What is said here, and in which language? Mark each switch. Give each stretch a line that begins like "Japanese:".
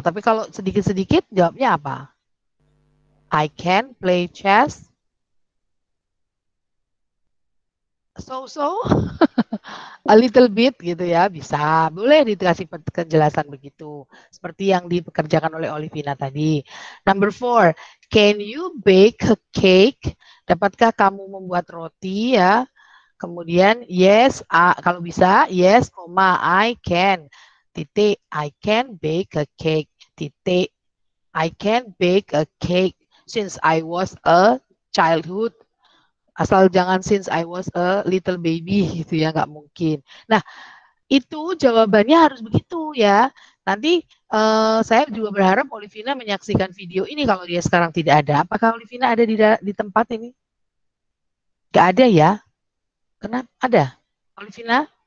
Indonesian: Tapi kalau sedikit-sedikit, jawabnya apa?
English: I can play chess so a little bit
Indonesian: gitu ya, bisa, boleh dikasih penjelasan begitu, seperti yang dipekerjakan oleh Olivina tadi.
English: Number 4, can you bake a cake?
Indonesian: Dapatkah kamu membuat roti ya? Kemudian yes, kalau bisa yes,
English: I can,
Indonesian: titik.
English: I can bake a cake, titik. I can bake a cake since I was a childhood.
Indonesian: Asal jangan
English: since I was a little baby
Indonesian: gitu ya, nggak mungkin. Nah, itu jawabannya harus begitu ya. Nanti saya juga berharap Olivina menyaksikan video ini kalau dia sekarang tidak ada. Apakah Olivina ada di tempat ini? Nggak ada ya? Kenapa? Ada? Olivina?